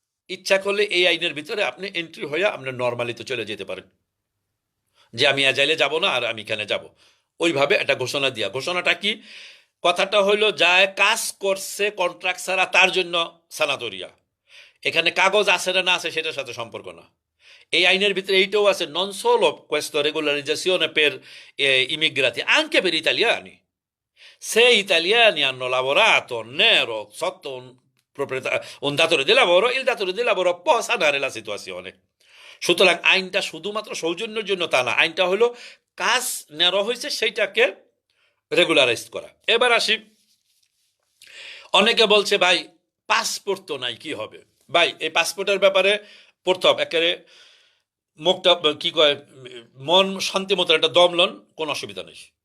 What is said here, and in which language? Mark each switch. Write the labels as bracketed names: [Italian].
[Bangla] ইচ্ছা করলে এই আইনের ভিতরে আপনি এন্ট্রি হয়ে আপনি নর্মালি তো চলে যেতে পারেন, যে আমি এজাইলে যাব না, আর আমি এখানে যাব, ওইভাবে একটা ঘোষণা দিয়া। ঘোষণাটা কি? কথাটা হইলো, যায় কাজ করছে কন্ট্রাক্ট ছাড়া, তার জন্য সানাতরিয়া। এখানে কাগজ আছে না না আছে সেটার সাথে সম্পর্ক না। এই আইনের ভিতরে এইটাও আছে, [Italian] নন solo questo regolarizzazione per immigrati anche per italiani. Se italiani hanno lavorato nero sotto un datore di lavoro, il datore di lavoro può sanare la situazione. [Bangla] সুতরাং আইনটা শুধুমাত্র সৌজন্যের জন্য তা না, আইনটা হলো কাজ নেওয়া হয়েছে সেইটাকে রেগুলারাইজ করা। এবার আসি, অনেকে বলছে ভাই পাসপোর্ট তো নাই, কি হবে? ভাই এই পাসপোর্টের ব্যাপারে প্রথম একেবারে মুখটা কি কয়, মন শান্তি মতো একটা দম লন, কোনো অসুবিধা নেই।